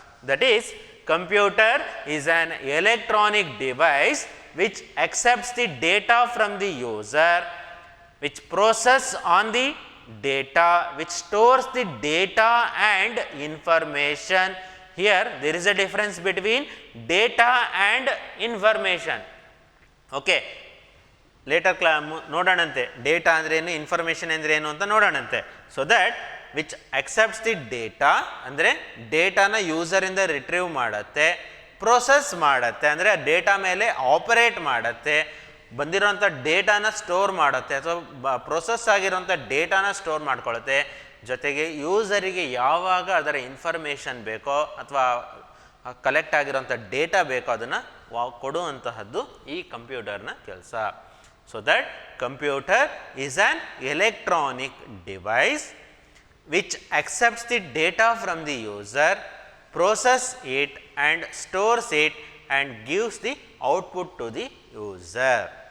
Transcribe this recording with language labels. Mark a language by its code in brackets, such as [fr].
[en] That is, computer is an electronic device which accepts the data from the user, which process on the data, which stores the data and information. Here there is a difference between data and information. Okay. [kn] Litre ನೋಡೋಣಂತೆ data ಅಂದ್ರೇನು, information ಅಂದ್ರೇನು ಅಂತ ನೋಡೋಣಂತೆ. [en] so that which accepts the data [kn] ಅಂದರೆ ಡೇಟಾನ ಯೂಸರಿಂದ retrieve ಮಾಡುತ್ತೆ, process ಮಾಡುತ್ತೆ ಅಂದರೆ data ಮೇಲೆ operate ಮಾಡುತ್ತೆ, ಬಂದಿರೋಂಥ ಡೇಟಾನ store ಮಾಡುತ್ತೆ ಅಥವಾ ಪ್ರೊಸೆಸ್ ಆಗಿರೋಂಥ ಡೇಟಾನ ಸ್ಟೋರ್ ಮಾಡ್ಕೊಳ್ಳುತ್ತೆ, ಜೊತೆಗೆ ಯೂಸರಿಗೆ ಯಾವಾಗ ಅದರ ಇನ್ಫಾರ್ಮೇಷನ್ ಬೇಕೋ ಅಥವಾ ಕಲೆಕ್ಟ್ ಆಗಿರೋಂಥ ಡೇಟಾ ಬೇಕೋ ಅದನ್ನು ಕೊಡುವಂತಹದ್ದು ಈ ಕಂಪ್ಯೂಟರ್ನ ಕೆಲಸ. [en] So that computer is an electronic device which accepts the data from the user, process it and stores it and gives the output to the user.